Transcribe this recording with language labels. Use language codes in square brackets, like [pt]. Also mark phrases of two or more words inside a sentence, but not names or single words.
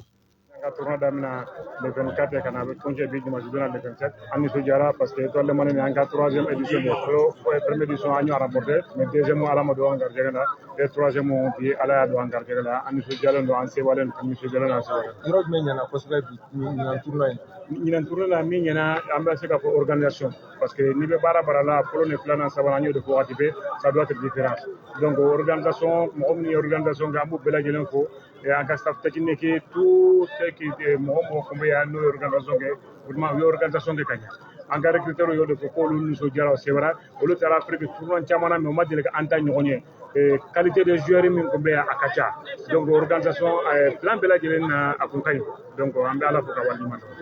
[bm] Ka tournoi daminɛ le 24 kana bɛ congé bi dimanche donna le 27 an nisɔndiyara [fr] parce que [bm] étoile du Mandé ni an ka [fr] 3e édition de première édition [bm] an y'o remporté mais deuxième ala ma don an garijɛgɛ la [fr] et troisième [bm] bi ala y'a don an garijɛgɛ la an nisɔndiyalen don an sewalen don nisɔndiyalen an sewalen. Yɔrɔ jumɛn ɲɛna kosɛbɛ bi ɲinan tournoi in. Ɲinan tournoi la min ɲɛna an bɛ se ka fɔ [fr] organisation parce que [bm] n'i bɛ baara la fɔlɔ ni filanan sabanan an y'o de fɔ waati bɛɛ [fr] ça doit être différence donc organisation [bm] mɔgɔ min ye organisation kɛ an b'u bɛɛ lajɛlen fo [fr] et en cas staff technique tout ce qui [bm] mɔgɔ kun bɛ yan n'o ye organisation kɛ vraiment u ye organisation kɛ ka ɲɛ an ka recruteur y'o de fɔ k'olu nisɔndiyara o sɛbɛra olu taara Afrique tournoi caman na mais u ma deli ka an ta ɲɔgɔn ye qualité de joueur min kun bɛ yan a ka ca [fr] donc organisation plan [bm] bɛɛ lajɛlen na a kun ka ɲi donc an bɛ ala fo ka waleɲuman dɔn.